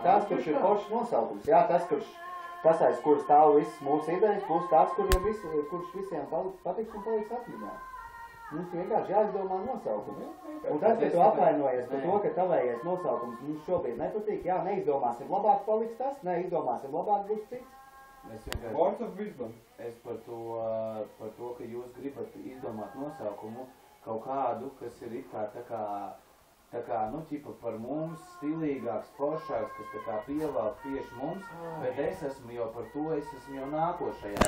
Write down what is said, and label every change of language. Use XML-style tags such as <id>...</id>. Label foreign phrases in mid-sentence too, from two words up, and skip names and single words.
<lv>Tās, kurš ir foršs nosaukums. Jā, tas aiz kur stāv viss mūsu idejas, plus tāds, kurš visiem patiks un paliks atmiņā. Mums vienkārši jāizdomā nosaukums. Un tas, ka tu apvainojies par to, ka tavējais nosaukums mums šobrīd nepatīk, jā, neizdomāsim labāk paliks tas, neizdomāsim labāk būs cits.</lv> <en>Words of wisdom.</en> <lv>Es par to, ka jūs gribat izdomāt nosaukumu kaut kādu, kas ir it kā tā kā, nu, ķipa par mums stilīgāks, foršāks, kas tā kā pievēl tieši mums, bet es esmu jau par to, es esmu jau nākošajā.</lv>